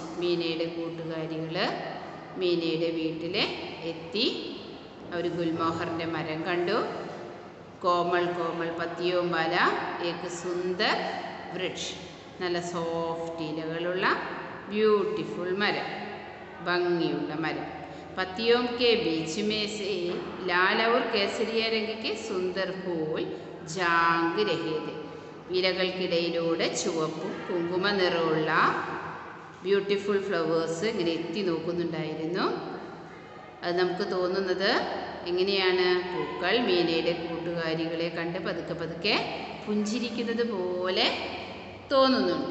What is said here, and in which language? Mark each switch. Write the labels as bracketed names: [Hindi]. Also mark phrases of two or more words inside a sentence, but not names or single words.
[Malayalam] മീനയുടെ കൂട്ടുകാരികൾ മീനയുടെ വീട്ടിൽ എത്തി. അവർ ഗുൽമോഹറിൻ്റെ മരം കണ്ടു. [Hindi] कोमल कोमल पत्तियों वाला एक सुंदर वृक्ष. [Malayalam] നല്ല സോഫ്റ്റ് ഇലകളുള്ള ബ്യൂട്ടിഫുൾ മരം, ഭംഗിയുള്ള മരം. [Hindi] पत्तियों के बीच में से लाल और केसरिया रंग के सुंदर फूल जांग रहे थे. [Malayalam] ഇലകൾക്കിടയിലൂടെ ചുവപ്പും കുങ്കുമ നിറമുള്ള [English] beautiful flowers [Malayalam] ഇങ്ങനെ എത്തി നോക്കുന്നുണ്ടായിരുന്നു. അത് നമുക്ക് തോന്നുന്നത് എങ്ങനെയാണ്? പൂക്കൾ മീനയുടെ കൂട്ടുകാരികളെ കണ്ട് പതുക്കെ പതുക്കെ പുഞ്ചിരിക്കുന്നത് പോലെ തോന്നുന്നുണ്ട്.